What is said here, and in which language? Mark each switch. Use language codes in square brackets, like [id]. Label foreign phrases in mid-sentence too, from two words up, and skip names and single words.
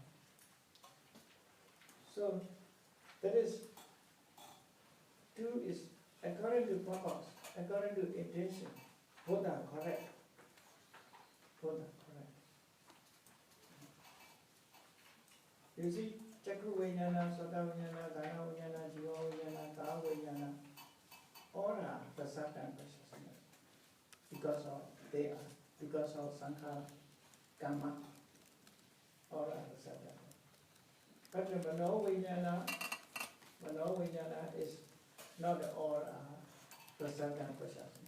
[en] So that is, two is according to purpose, according to intention, both are correct. Both are correct. You see, [pi] Jekho Vijnana, Sota Vijnana, Gana Vijnana, Jiva Vijnana, Ka Vijnana, [en] all are Prasada consciousness. Because of [pi] Sankhara, Karma, [en] all are Prasada. But the [pi] Mano Vijnana [en] is not all Prasada consciousness.